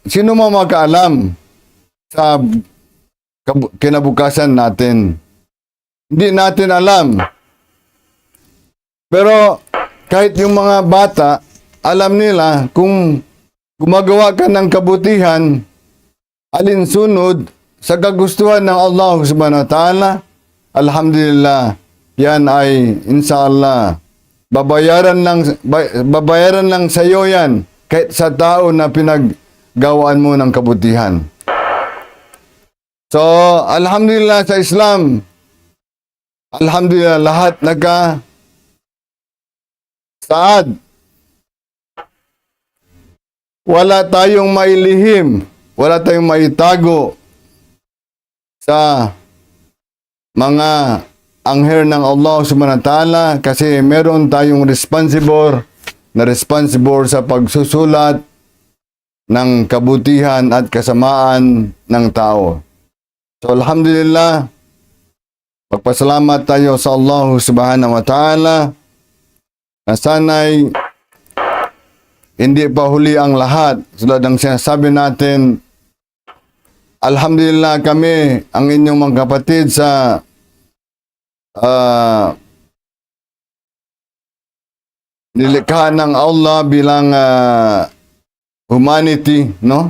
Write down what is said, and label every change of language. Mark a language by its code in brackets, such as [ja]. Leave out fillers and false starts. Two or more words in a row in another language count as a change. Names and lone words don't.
[tl] Sino mo makaalam sa kinabukasan natin? Hindi natin alam. Pero kahit yung mga bata, alam nila kung gumagawa ka ng kabutihan, alinsunod sa kagustuhan ng Allah [ar] سبحانه وتعالى, [tl] alhamdulillah, yan ay inshallah babayaran lang sa iyo yan kahit sa tao na pinaggawaan mo ng kabutihan. So, alhamdulillah sa Islam, alhamdulillah lahat saad. Wala tayong mailihim, wala tayong maitago sa mga anghel ng Allah [ar] سبحانه وتعالى [tl] kasi meron tayong responsible sa pagsusulat ng kabutihan at kasamaan ng tao. So alhamdulillah, magpasalamat tayo sa Allah [ar] سبحانه وتعالى [tl] na sana'y hindi pa huli ang lahat. Tulad ng sinasabi natin, alhamdulillah kami, ang inyong mga kapatid sa nilikha ng Allah bilang humanity, no?